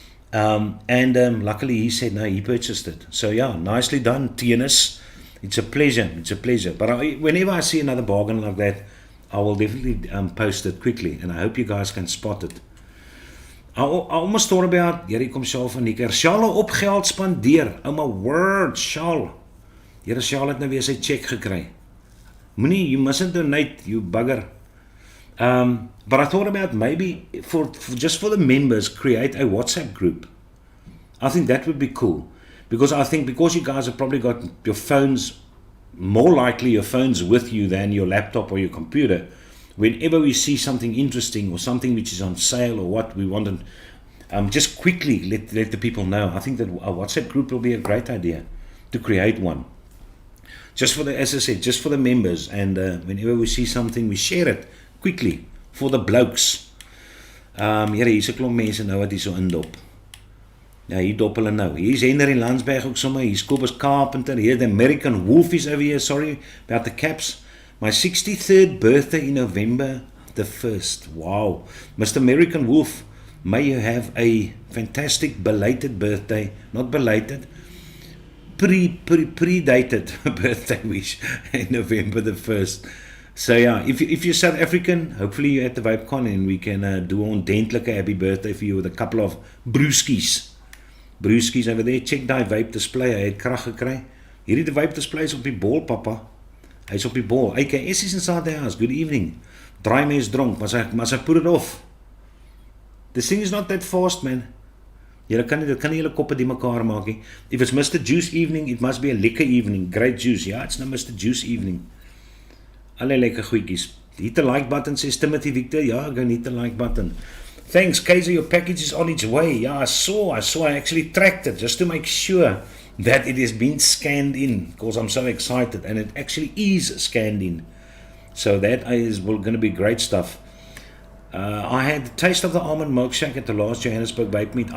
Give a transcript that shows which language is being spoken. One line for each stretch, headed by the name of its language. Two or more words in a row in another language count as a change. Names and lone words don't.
English: Luckily he said no, he purchased it. So yeah, nicely done, TNS. It's a pleasure. But whenever I see another bargain like that, I will definitely post it quickly, and I hope you guys can spot it. I almost thought about,
Afrikaans: hier kom Shaal van die keer, Shaal op geld spandeer,
English: oh my word,
Afrikaans: Shaal. Here Shaal het nou weer sy check gekry. Moenie,
English: you mustn't donate, you bugger. But I thought about maybe, just for the members, create a WhatsApp group. I think that would be cool. Because I think, because you guys have probably got your phones, more likely your phone's with you than your laptop or your computer, whenever we see something interesting or something which is on sale or what we want to, just quickly let the people know. I think that a WhatsApp group will be a great idea to create one. Just for as I said, just for the members, and whenever we see something, we share it quickly for the blokes.
Afrikaans: Hier's 'n klomp mense nou wat hier so indop. Ja, hier dop hulle nou. Hier's Henry Landsberg ook sommer, hier's Kobus Carpenter, hier
English: the American Wolf is over here, sorry about the caps. My 63rd birthday in November the 1st. Wow. Mr. American Wolf, may you have a fantastic belated birthday. Not belated, predated birthday wish in November the 1st. So yeah, if you're South African, hopefully you're at the VapeCon and we can do an ordentlike happy birthday for you with a couple of brewskis. Brewskis over there.
Afrikaans: Check die vape display, hy het krag gekry. Hierdie vape display is op die bol, papa. Hy's op die bol.
English: AKS is inside the house. Good evening.
Afrikaans: Draai mens dronk, maar sy
English: put it off. This thing is not that fast, man.
Afrikaans: Julle kan nie julle koppe die mekaar maak nie.
English: If it's Mr. Juice evening, it must be a lekker evening. Great juice. Ja, it's no Mr. Juice evening.
Afrikaans: Alle lekker goedjies.
English: Hit the like button, says Timothy Victor. Ja, go hit the like button. Thanks, Kaiser, your package is on its way. Yeah, I saw. I actually tracked it just to make sure that it has been scanned in, because I'm so excited, and it actually is scanned in. So that is going to be great stuff. I had the taste of the almond milkshake at the last Johannesburg Vape Meet.